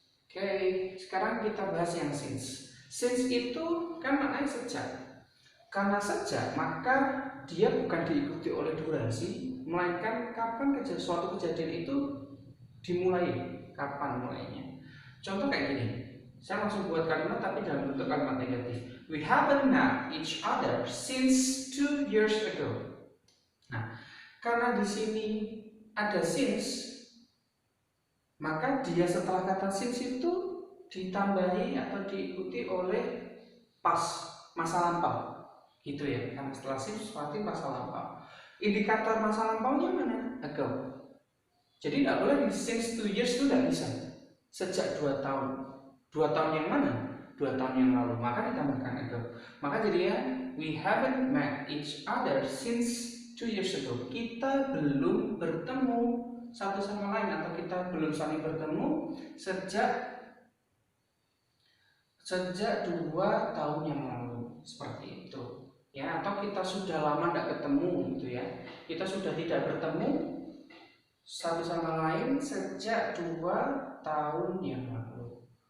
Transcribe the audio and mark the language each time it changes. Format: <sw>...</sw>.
<id>Oke, sekarang kita bahas yang since. Since itu kan maknanya sejak. Karena sejak, maka dia bukan diikuti oleh durasi, melainkan kapan suatu kejadian itu dimulai, kapan mulainya. Contoh kayak gini, saya langsung buat kalimat tapi dalam bentuk kalimat negatif.</id> <en>We haven't met each other since 2 years ago.</en> <id>Nah, karena di sini ada since, maka dia setelah kata since itu ditambahi atau diikuti oleh past, masa lampau. Gitu ya, karena setelah since berarti masa lampau. Indikator masa lampaunya mana? Ago. Jadi tidak boleh di since 2 years itu tidak bisa. Sejak 2 tahun. 2 tahun yang mana? 2 tahun yang lalu. Maka ditambahkan ago. Maka jadinya</id> <en>we haven't met each other since 2 years ago.</en> <id>Kita belum bertemu satu sama lain, atau kita belum saling bertemu sejak 2 tahun yang lalu. Seperti itu. Ya, atau kita sudah lama tidak ketemu gitu ya. Kita sudah tidak bertemu satu sama lain sejak 2 tahun yang lalu.</id>